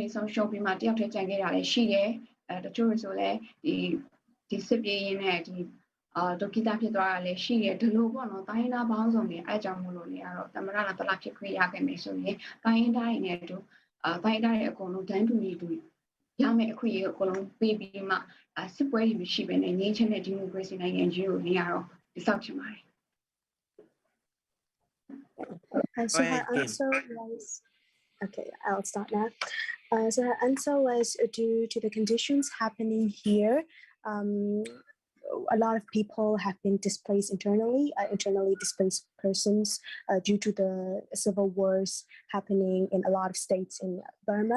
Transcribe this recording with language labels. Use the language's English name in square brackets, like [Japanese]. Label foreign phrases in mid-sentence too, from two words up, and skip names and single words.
[Burmese] ဆုံးရှုံးပြီးမှတယောက်တည်းကြံခဲ့တာလည်းရှိတယ်တချို့တွေဆိုလည်းဒီစစ်ပြေးရင်းနဲ့ဒီဒုက္ခိတဖြစ်သွားတာလည်းရှိတယ်ဒီလိုပေါ့နော်တိုင်းရင်းသားပေါင်းစုံတွေအဲကြောင့်မို့လို့နေရတော့သမရလာတလားဖြစ်ခွင့်ရခဲ့မယ်ဆိုရင်တိုင်းရင်းသားတွေနဲ့တူတိုင်းရင်းသားတွေအကုန်လုံးတန်းတူညီတူရမယ့်အခွင့်အရေးကိုအကုန်လုံးပေးပြီးမှစစ်ပွဲတွေမရှိဘဲနဲ့ငြိမ်းချမ်းတဲ့ဒီမိုကရေစီနိုင်ငံကြီးကိုနေရတော့ဒီဆောက်ချင်ပါတယ် [English] So her answer was, okay, I'll start now. So her answer was due to the conditions happening here. A lot of people have been displaced internally displaced persons due to the civil wars happening in a lot of states in Burma.